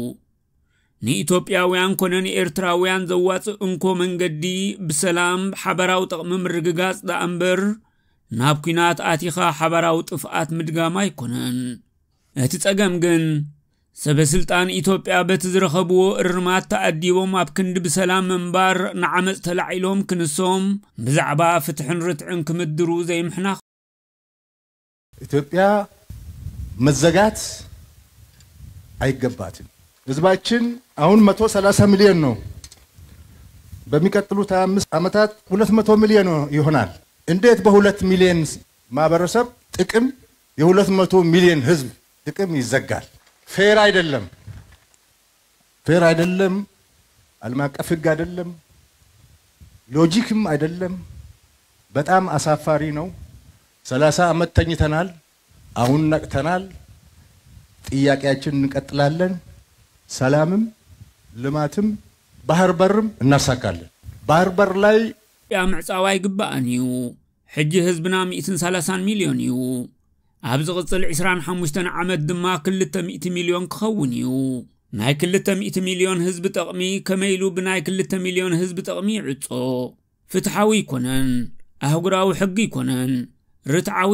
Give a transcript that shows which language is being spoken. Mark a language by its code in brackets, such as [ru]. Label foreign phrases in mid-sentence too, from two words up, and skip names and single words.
[ti] ንኢትዮጵያውያን ኮነ ንኤርትራውያን ዘዋፅእ እንኮ መንገዲ ብሰላም ሓበራዊ ጥቕሚ ምርግጋጽ ዳእምበር ናብ ኩናት ኣቲኻ ሓበራዊ ጥፍኣት ምድጋማ ኣይኮነን እቲ ጸገም ግን ሰበስልጣን ኢትዮጵያ በቲ ዝረኸብዎ እርማት ተኣዲቦም ኣብ ክንዲ ብሰላም መንባር ንዓመፅ ተላዒሎም ክንሶም ብዛዕባ ፍትሕን ርትዕን ክምድሩ ዘይምሕናኽ [am] ኢትዮጵያ መዘጋት አይገባትም ህዝባችን አሁን 130 ሚሊዮን ነው በሚቀጥሉት 25 ዓመታት 200 ሚሊዮን ይሆናል እንዴት በ2 ሚሊዮን ማህበረሰብ ጥቅም የ200 ሚሊዮን ህዝብ ጥቅም ይዘጋል ፌር አይደለም ዓለም አቀፍ ህግ አይደለም ሎጂክም አይደለም በጣም አሳፋሪ ነው 30 ዓመት ተኝተናል አሁን ነቅተናል ጥያቄያችን እንቀጥላለን ሰላምም ልማትም ባህር በርም እናሳካለን ባህር በር ላይ [ti] ያምዕጻዋይ ግባአኒዩ ሕጂ ህዝብና 130 ሚሊዮን እዩ ኣብዚ ቅጽል 25 ዓመት ድማ 200 ሚሊዮን ክኸውን እዩ ናይ 200 ሚሊዮን ህዝብ ጠቕሚ ከመይሉ ብናይ 2 ሚሊዮን ህዝብ ጠቕሚ ይዕጾ ፍትሓዊ ይኮነን ኣህጉራዊ ሕጊ ይኮነን ርትዓዊ